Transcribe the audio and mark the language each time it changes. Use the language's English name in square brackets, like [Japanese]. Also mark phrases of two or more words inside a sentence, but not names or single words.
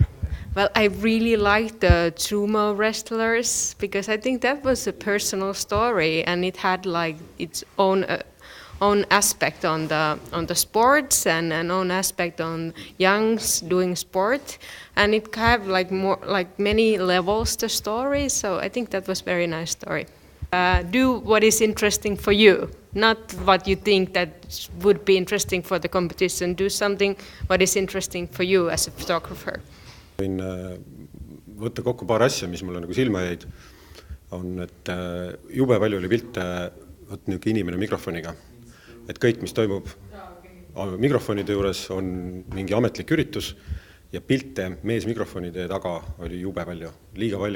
[English] Well, I really liked the sumo wrestlers because I think that was a personal story and it had like its own aspect on the sports and an own aspect on youngs doing sport, and it had like more like many levels the story. So I think that was very nice story. Do what is interesting for you, not what you think that would be interesting for the competition. Do something what is interesting for you as a photographer. [Estonian] Võin võtta kokku paar asja, mis mulle nagu silma jäid, on, et jube palju oli pilte inimene mikrofoniga. Et kõik, mis toimub mikrofonide juures, on mingi ametlik üritus ja pilte mees mikrofonide taga oli jube palju, liiga palju.